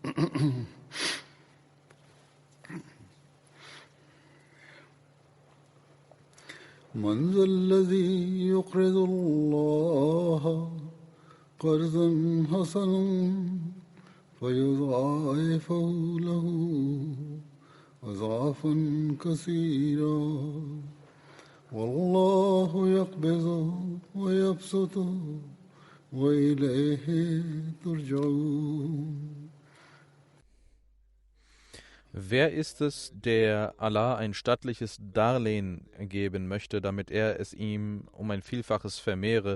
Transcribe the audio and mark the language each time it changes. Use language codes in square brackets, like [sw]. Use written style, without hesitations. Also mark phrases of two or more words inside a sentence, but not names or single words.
[ar] من ذا الذي يقرض الله قرضا حسنا فيضاعفه له أضعافا كثيرا والله يقبض ويبسط وإليه ترجعون. [de] Wer ist es, der Allah ein stattliches Darlehen geben möchte, damit er es ihm um ein Vielfaches vermehre?